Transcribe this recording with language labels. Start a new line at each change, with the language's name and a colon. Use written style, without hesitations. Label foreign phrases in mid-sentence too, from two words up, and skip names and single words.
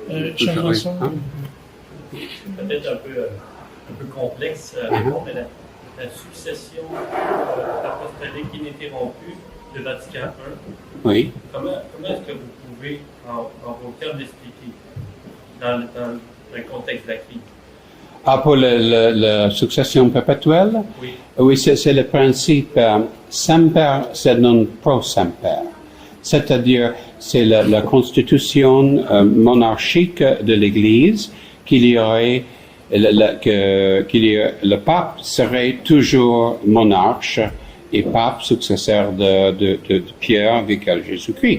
French: Peut-être un peu complexe à répondre, mais la succession apostolique ininterrompue de Vatican I. Oui. Comment est-ce que vous pouvez, en vos termes, l'expliquer dans le contexte de la crise? Pour la succession perpétuelle? Oui, c'est le principe
Latin: semper sed non pro semper.
French: C'est-à-dire, c'est la constitution monarchique de l'Église le pape serait toujours monarque et pape successeur de Pierre avec Jésus-Christ.